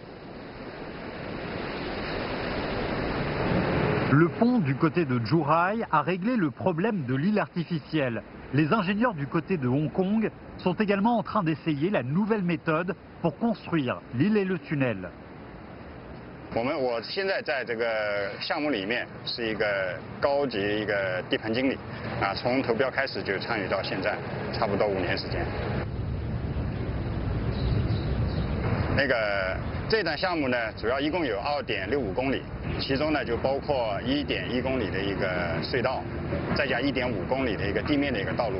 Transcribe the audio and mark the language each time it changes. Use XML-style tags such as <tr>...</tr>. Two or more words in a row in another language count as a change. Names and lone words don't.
<fr>Le pont du côté de Zhuhai a réglé le problème de l'île artificielle. Les ingénieurs du côté de Hong Kong sont également en train d'essayer la nouvelle méthode pour construire l'île et le tunnel.</fr> <zh>我现在在这个项目里面是一个高级一个地盘经理，从投标开始就参与到现在，差不多5年时间。这段项目呢，主要一共有2.65公里，其中呢就包括1.1公里的一个隧道，再加1.5公里的一个地面的一个道路。</zh>